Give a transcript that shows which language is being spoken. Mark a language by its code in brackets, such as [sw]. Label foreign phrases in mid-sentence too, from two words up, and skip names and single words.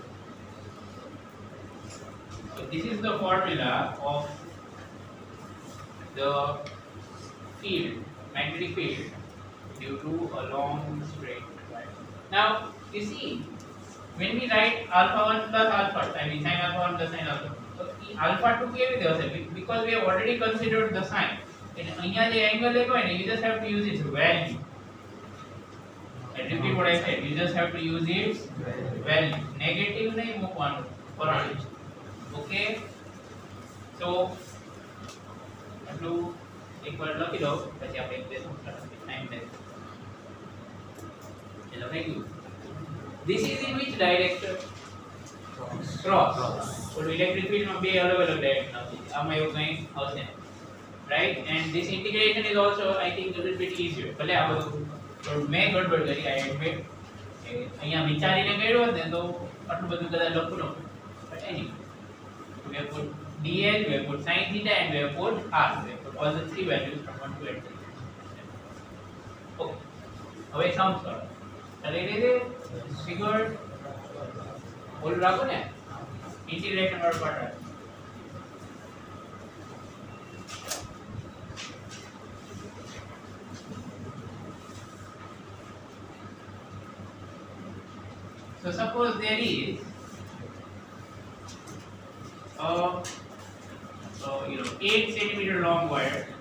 [en] So this is the formula of the field, magnetic field, due to a long straight line. Now you see, when we write alpha 1 plus alpha, I mean sin alpha 1 plus sin alpha 2, so alpha 2 [gu] કેવી રીતે હશે? [en] Because we have already considered the sign. [gu] And અહીંયા જે angle લેવો હોય ને, [en] you just have to use its value. I repeat what I said, you just have to use its value. [gu] Negative નહીં મૂકવાનું, કરંટ. Okay? So આટલું એકવાર લખી દો, પછી આપણે [en] equation time [gu] લે. ચલો થઈ ગયું. [en] This is in which direction? [gu] Cross. [en] So electric field [gu] માં બે અલગ અલગ ડાયરેક્શન આવશે. આમાં એવું કંઈ આવશે નહીં. [en] Right? And this integration is also, I think, a little bit easier. [gu] ભલે આ બધું મેં ગડબડ કરી, [en] I admit. [gu] અહીંયા વિચારીને કર્યું હોત ને તો આટલું બધું કદાચ લખવું ન પડે. [en] But anyway, we have put dl, we have put sin theta, and we have put r. We have put all the three values from 1 to 8. [gu] Okay. હવે sums કરો. એટલે એ રીતે ફિગર બોલ રાખો ને, ઇન્ટિગ્રેશન વાળો પાર્ટ રાખો. [en] So suppose there is a 8 centimeter long wire,